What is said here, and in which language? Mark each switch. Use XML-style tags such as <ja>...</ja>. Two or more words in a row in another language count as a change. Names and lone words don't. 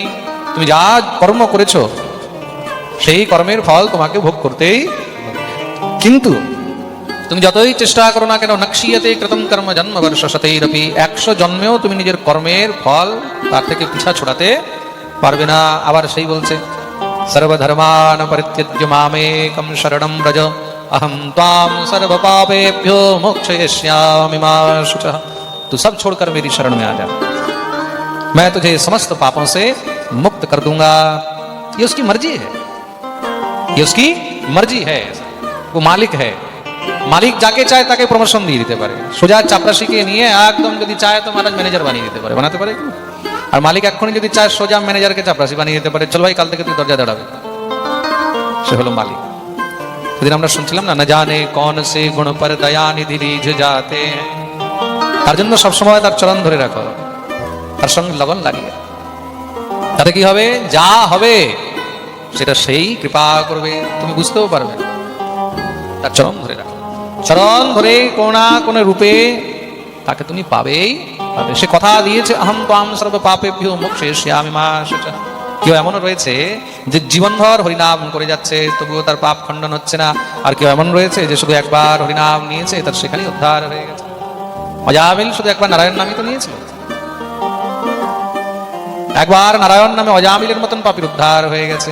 <bn>তুমি যা কর্ম করেছো সেই কর্মের ফল তোমাকে ভোগ করতেই হবে। কিন্তু তুমি যতই চেষ্টা করো না কেন,</bn> <sa>নক্ষীয়তে কৃতম কর্ম জন্মবর্ষ শতৈরপি,</sa> <bn>100 জন্মেও তুমি নিজের কর্মের ফল তার থেকে পিছা ছড়াতে পারবে না। আবার সেই বলছে,</bn> <sa>সর্বধর্মান পরিত্যজ্য মামেকম শরণম ব্রজ अहम त्वाम सर्व पापेभ्यो मोक्षयिष्यामि मा शुचः।</sa> <hi>तू सब छोड़कर मेरी शरण में आ जा, मैं तुझे समस्त पापों से मुक्त कर दूंगा। ये उसकी मर्जी है, ये उसकी मर्जी है। वो मालिक है,</hi> <bn>মালিক যাকে চায় তাকে প্রমোশন দিয়ে দিতে পারে। সোজা চাপরাশিকে নিয়ে একদম যদি চায় তো মহারাজ ম্যানেজার বানিয়ে দিতে পারে, বানাতে পারে। আর মালিক এক্ষুনি যদি চায় সোজা ম্যানেজারকে চাপরাশি বানিয়ে দিতে পারে, চল ভাই কাল থেকে তুই দরজা দাঁড়াবে। সে হলো মালিক। সেদিন আমরা শুনছিলাম না,</bn> <hi>ना जाने कौन से गुण पर दया निधि रीझ जाते।</hi> <bn>তার জন্য সবসময় তার চরণ ধরে রাখো, তার সঙ্গে লগন লাগিয়ে। তাতে কি হবে? যা হবে সেটা সেই কৃপা করবে, তুমি বুঝতেও পারবে। তার চরণ ধরে রাখো, চরণ ধরে কোন না কোন রূপে তাকে তুমি পাবেই পাবে। সে কথা দিয়েছে,</bn> <sa>আহম ত্বাম সর্ব পাপেভ্যো মোক্ষয়িষ্যামি মা শুচঃ।</sa> <bn>কেউ এমনও রয়েছে যে জীবনভর হরিনাম করে যাচ্ছে, তবুও তার পাপ খণ্ডন হচ্ছে না। আর কেউ এমন রয়েছে যে শুধু একবার হরিনাম নিয়েছে, তার সেখানেই উদ্ধার হয়ে গেছে। অজামিল শুধু একবার নারায়ণ নামই তো নিয়েছিল, একবার নারায়ণ নামে অজামিলের মতন পাপীর উদ্ধার হয়ে গেছে।</bn>